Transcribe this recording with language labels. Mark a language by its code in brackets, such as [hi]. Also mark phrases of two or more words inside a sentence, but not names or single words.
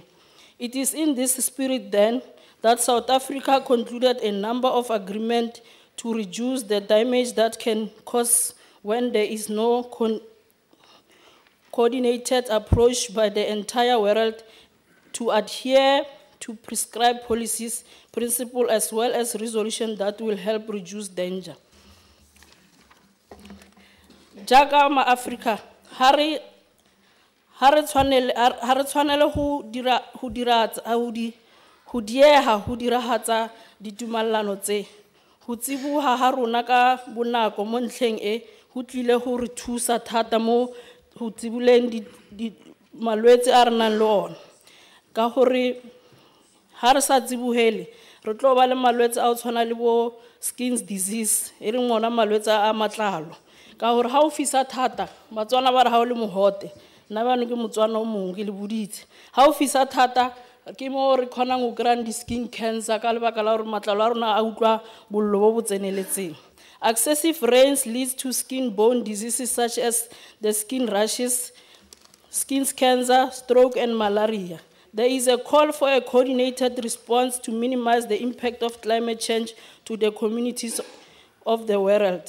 [en] It is in this spirit then that South Africa concluded a number of agreements to reduce the damage that can cause when there is no coordinated approach by the entire world to adhere to prescribed policies, principles, as well as resolutions that will help reduce danger. [st] Jaga ma Africa, ha re tshwanele ho dirahatsa ditumallano tse. Ho tsibuha ha rona ka bonako mo ntlheng e ho tlile ho re thusa thata mo ho tsibuleng malwetse a re nang le ona. Ka hore ha re sa tsibuhele re tlo ba le malwetse a o tshwana le bo [en] skin disease [st] e leng ona malwetse a matlalo. Ka hore ha o fisa thata Batswana ba re ha o le mohote nna ba no ke Motswana o mongwe ke le boditse. Ha o fisa thata ke mo re khonang go kry-a di- [en] skin cancer [st] ka lebaka la gore matlalo a rona a utlwa bollo bo bo tseneletseng. [en] Excessive rains leads to skin-borne diseases such as the skin rashes, skin cancer, stroke, and malaria. There is a call for a coordinated response to minimize the impact of climate change to the communities of the world.